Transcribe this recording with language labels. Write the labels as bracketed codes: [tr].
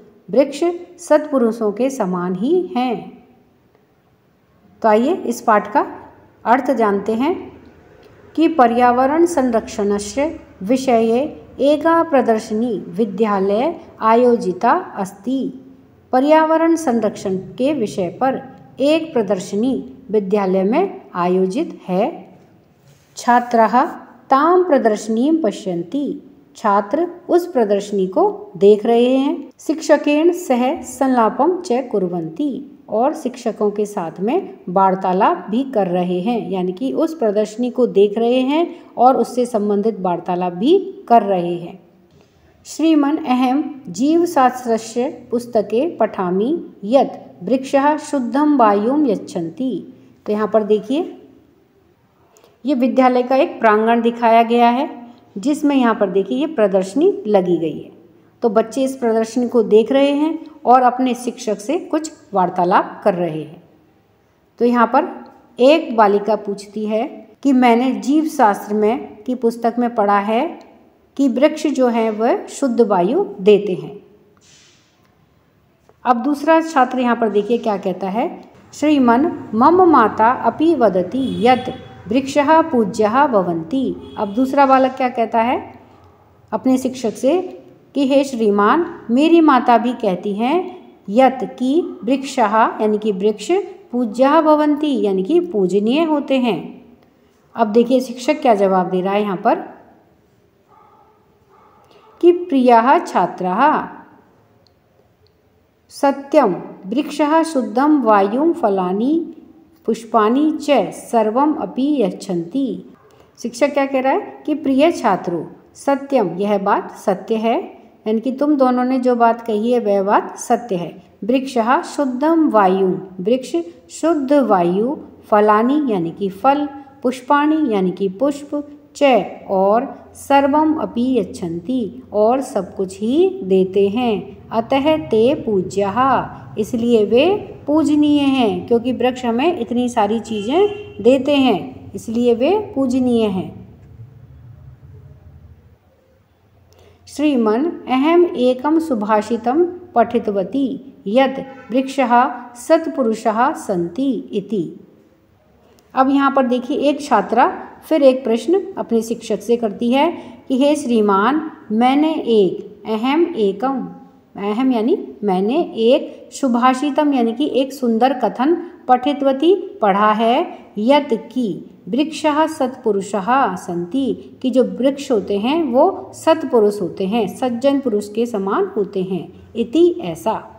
[hi] वृक्ष सत्पुरुषों के समान ही हैं। तो आइए इस पाठ का अर्थ जानते हैं कि [sa] पर्यावरण संरक्षणस्य विषये एका प्रदर्शनी विद्यालये आयोजिता अस्ति। [hi] पर्यावरण संरक्षण के विषय पर एक प्रदर्शनी विद्यालय में आयोजित है। [sa] छात्राः तां प्रदर्शनीं पश्यन्ति। [hi] छात्र उस प्रदर्शनी को देख रहे हैं। [sa] शिक्षकेन सह संलापं च कुर्वन्ति, [hi] और शिक्षकों के साथ में वार्तालाप भी कर रहे हैं, यानी कि उस प्रदर्शनी को देख रहे हैं और उससे संबंधित वार्तालाप भी कर रहे हैं। [sa] श्रीमन् अहं जीवशास्त्रस्य पुस्तके पठामि यत् वृक्षः शुद्धं वायुं यच्छन्ति। [hi] तो यहाँ पर देखिए, ये विद्यालय का एक प्रांगण दिखाया गया है, जिसमें यहाँ पर देखिए ये प्रदर्शनी लगी गई है। तो बच्चे इस प्रदर्शनी को देख रहे हैं और अपने शिक्षक से कुछ वार्तालाप कर रहे हैं। तो यहाँ पर एक बालिका पूछती है कि मैंने जीवशास्त्र में की पुस्तक में पढ़ा है कि वृक्ष जो है वह शुद्ध वायु देते हैं। अब दूसरा छात्र यहाँ पर देखिए क्या कहता है। [sa] श्रीमन् मम माता अपि वदति यत् वृक्षः पूज्यः भवन्ति। [hi] अब दूसरा बालक क्या कहता है अपने शिक्षक से कि हे श्रीमान, मेरी माता भी कहती हैं यत् कि वृक्षः यानी कि वृक्ष [sa] पूज्यः भवन्ति [hi] यानी कि पूजनीय होते हैं। अब देखिए शिक्षक क्या जवाब दे रहा है यहाँ पर कि [sa] प्रियाः छात्राः सत्यं वृक्षः शुद्धं वायुं फलानि पुष्पाणि च सर्वम् अपि यच्छन्ति। [hi] शिक्षक क्या कह रहा है कि प्रिय छात्रों, सत्यम यह बात सत्य है, यानी कि तुम दोनों ने जो बात कही है वह बात सत्य है। वृक्षः शुद्धं वायु, वृक्ष शुद्ध वायु, फलानि यानी कि फल, पुष्पाणि यानी कि पुष्प, च और [sa] सर्वम अपि यच्छन्ति [hi] और सब कुछ ही देते हैं। [sa] अतः ते पूज्याः, [hi] इसलिए वे पूजनीय हैं, क्योंकि वृक्ष हमें इतनी सारी चीज़ें देते हैं, इसलिए वे पूजनीय हैं। [sa] श्रीमन् अहम् एकं सुभाषितं पठितवती यत् वृक्षः सत्पुरुषः सन्ति इति। [hi] अब यहाँ पर देखिए एक छात्रा फिर एक प्रश्न अपने शिक्षक से करती है कि हे श्रीमान, मैंने एक अहम यानी मैंने एक सुभाषितम यानी कि एक सुंदर कथन पठितवती पढ़ा है यत् कि [sa] वृक्षः सत्पुरुषः सन्ति, [hi] कि जो वृक्ष होते हैं वो सत्पुरुष होते हैं, सज्जन पुरुष के समान होते हैं। इति ऐसा।